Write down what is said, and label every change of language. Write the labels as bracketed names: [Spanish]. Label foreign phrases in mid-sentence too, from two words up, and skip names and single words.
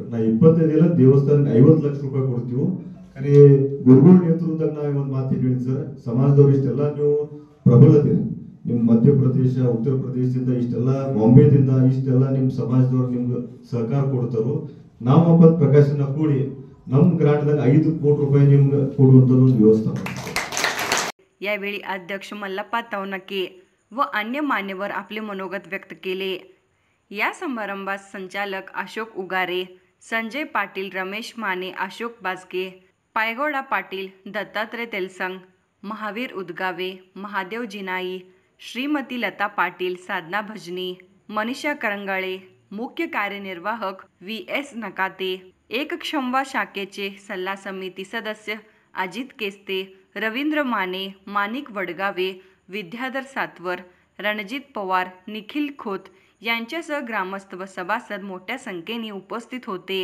[Kannada] ನಾ 25 ಇಲ್ಲ, ದೇವಸ್ಥಾನಕ್ಕೆ 50 ಲಕ್ಷ ರೂಪಾಯಿ ಕೊಡ್ತೀವಿ. ಖರೆ ಗುರುಗಳ ನೇತೃತ್ವದಾಗ ನಾ ಒಂದು ಮಾತು ಹೇಳಿದ್ವಿ ಸರ್, ಸಮಾಜದವ್ರು ಇಷ್ಟೆಲ್ಲ ನೀವು ಪ್ರಬಲದಿರಿ, ನಿಮ್ಮ ಮಧ್ಯಪ್ರದೇಶ ಉತ್ತರ ಪ್ರದೇಶದಿಂದ ಇಷ್ಟೆಲ್ಲ ಬಾಂಬೆದಿಂದ ಇಷ್ಟೆಲ್ಲ ನಿಮ್ಮ ಸಮಾಜದವ್ರು ನಿಮ್ಗೆ ಸಹಕಾರ ಕೊಡ್ತಾರೋ, ನಾಮಪತ್ರ ಪ್ರಕಾಶನ ಕೂಡಿ ನಮ್ಮ ಗ್ರಾಂಟ್ದಾಗ 5 ಕೋಟಿ ರೂಪಾಯಿ निम्न ಕೊಡುವಂಥದ್ದು ಒಂದು व्यवस्था. [Marathi] यावेळी अध्यक्ष मल्लप्पा तवनके व अन्य मान्यवर आपले मनोगत व्यक्त केले. या समारंभात संचालक अशोक उगारे, संजय पाटील, रमेश माने, अशोक बाजके, पायगौडा पाटील, दत्तात्रय तेलसंग, महावीर उदगावे, महादेव जिनाई, श्रीमती लता पाटील, साधना भजनी, मनीषा करंगाळे, मुख्य कार्यनिर्वाहक VS नकाते, एकक्षमवा शाखेचे सल्ला समिती सदस्य अजित केस्ते, रवींद्र माने, माणिक वडगावे, विद्याधर सातवर, रणजित पवार, निखिल खोत यांच्यासह ग्रामस्थ व सभासद मोठ्या संख्येने उपस्थित होते.